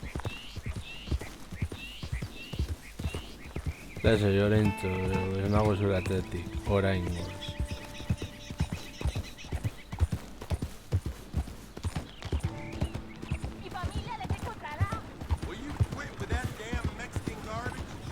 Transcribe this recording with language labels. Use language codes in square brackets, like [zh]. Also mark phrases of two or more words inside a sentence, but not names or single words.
[eu] Eta ez horreintzu, ez nago zure atzetik, oraingoz. [en] Will you quit with that damn Mexican garbage?